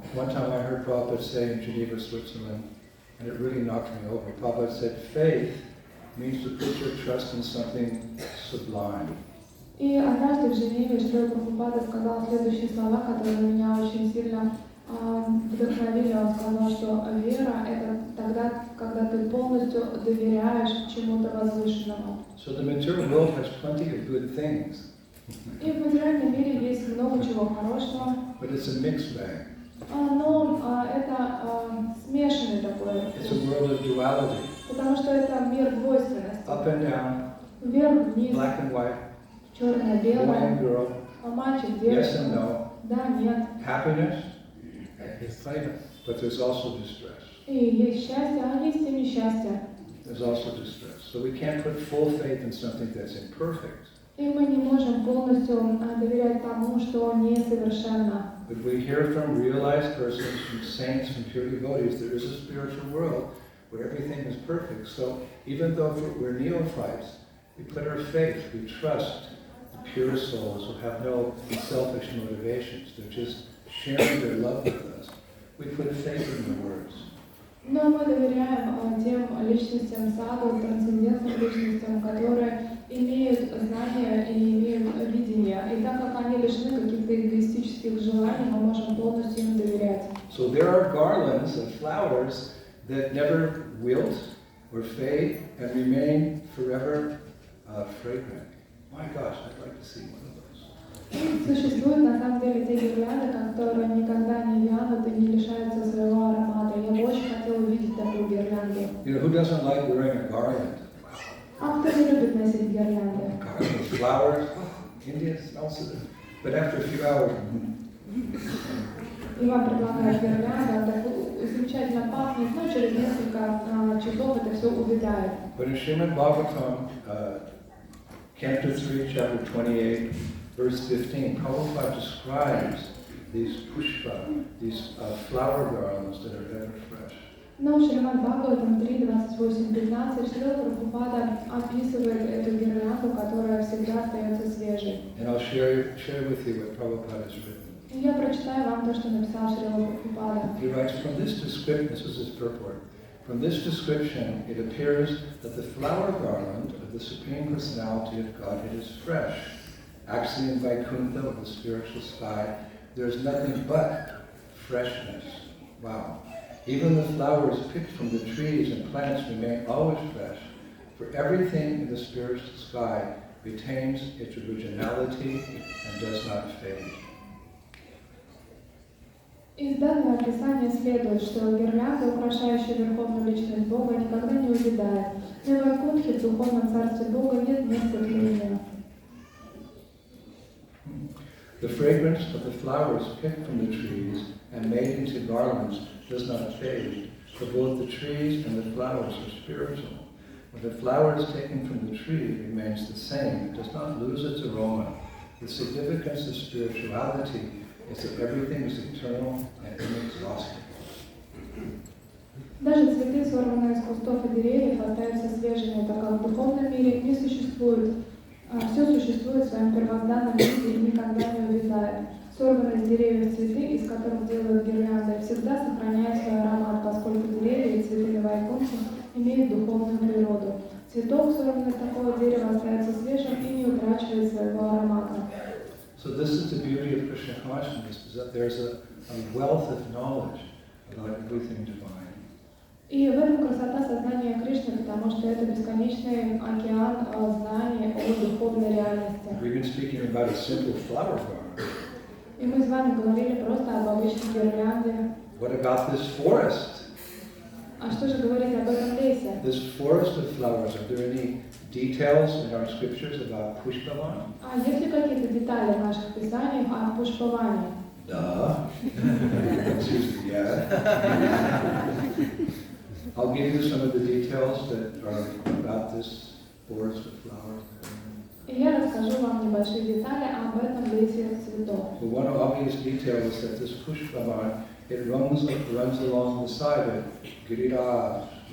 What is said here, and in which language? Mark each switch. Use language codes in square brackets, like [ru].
[en] One time I heard Prabhupada say in Geneva, Switzerland, and it really knocked me over. Prabhupada said, faith means to put your trust in something sublime. [ru] И однажды в Женеве Шрила Прабхупада сказал следующие слова, которые меня очень сильно вдохновили. Он сказал, что вера — это тогда, когда ты полностью доверяешь чему-то возвышенному. [en] So the material world has plenty of good things. [ru] И в материальном мире есть много чего хорошего. [en] But it's a mixed bag. [ru] Но это смешанный такой. [en] It's a world of duality. [ru] Потому что это мир двойственности. [en] Up and down. [ru] Вверх, вниз. [en] Black and white. [ru] Черное, [en] Boy [ru] белое. [en] and girl. [ru] Мальчик, девочка. [en] Yes and no. [ru] Да, нет. [en] Happiness. But there's also distress. [ru] И есть счастье, а есть и несчастье. [en] There's also distress. So we can't put full faith in something that's imperfect. [ru] И мы не можем полностью доверять тому, что несовершенно. [en] But we hear from realized persons, from saints, from pure devotees, there is a spiritual world where everything is perfect. So even though we're neophytes, we put our faith, we trust the pure souls who have no selfish motivations. They're just sharing their love with us. We put faith in the words. [ru] Но мы доверяем тем личностям саду, трансцендентным личностям, которые имеют знания и имеют видение. И так как они лишены каких-то эгоистических желаний, мы можем полностью им доверять. [en] So there are garlands of flowers that never wilt or fade and remain forever fragrant. My gosh, I'd like to see one of those. [ru] Существуют на самом деле те гирлянды, которые никогда не вянут и не лишаются своего аромата. Я бы очень хотела увидеть такую гирлянду. [en] You know, who doesn't like wearing a garland? [ru] А кто не любит носить гирлянды? [en] Garland of flowers, India smells it. But after a few hours, [ru] И вам предлагают гирлянду, так замечательно пахнет, но через несколько часов это все увядает. [en] But in Srimad Bhagavatam, Canto 3, chapter 28, verse 15, Prabhupada describes these pushpa, these flower garlands that are ever fresh. [ru] Но в Шримад Бхагаватам 3.28.15 Шрила Прабхупада описывает эту гирлянду, которая всегда остается свежей. [en] And I'll share with you what Prabhupada has written. [ru] И я прочитаю вам то, что написал Шрила Прабхупада. [en] He writes, from this description, this is his purport, from this description it appears that the flower garland of the Supreme Personality of Godhead is fresh. Actually in Vaikuntha, of the spiritual sky, there's nothing but freshness. Wow. Even the flowers picked from the trees and plants remain always fresh, for everything in the spiritual sky retains its originality and does not fade. [ru] Из данного описания следует, что гирлянда, украшающая Верховную Личность Бога, никогда не увядает. На Вайкунтхе, в Духовном Царстве Бога, нет места тления. [en] The fragrance of the flowers picked from the trees and made into garlands does not fade, for both the trees and the flowers are spiritual. When the flower is taken from the tree, it remains the same. It does not lose its aroma. The significance of spirituality is that everything is eternal and inexhaustible. [ru] Даже цветы, сорванные из кустов и деревьев, остаются свежими, так как в духовном мире не существует. Все существует в своем первозданном виде и никогда не увядает. Сорванные с деревьев цветы, из которых делают гирлянды, всегда сохраняют свой аромат, поскольку деревья и цветы на Вайкунтхе имеют духовную природу. Цветок, сорванный с такого дерева, остается свежим и не утрачивает своего аромата. [en] So this is the beauty of Krishna consciousness, is that there's a wealth of knowledge about everything divine. [ru] И в этом красота сознания Кришны, потому что это бесконечный океан знаний о духовной реальности. [en] We've been speaking about a simple flower garland. [ru] И мы с вами говорили просто об обычной гирлянде. [en] What about this forest? [ru] А что же говорить об этом лесе? [en] This forest of flowers, are there any details in our scriptures about Pushpavan? [ru] А есть ли какие-то детали в наших писаниях о Пушпаване? [en] Duh. Excuse me, yeah. I'll give you some of the details that are about this forest of flowers. [ru] И я расскажу вам небольшие детали об этом лесе цветов. [en] Well, one obvious detail is that this Pushpavan, it runs along the side of Giriraj.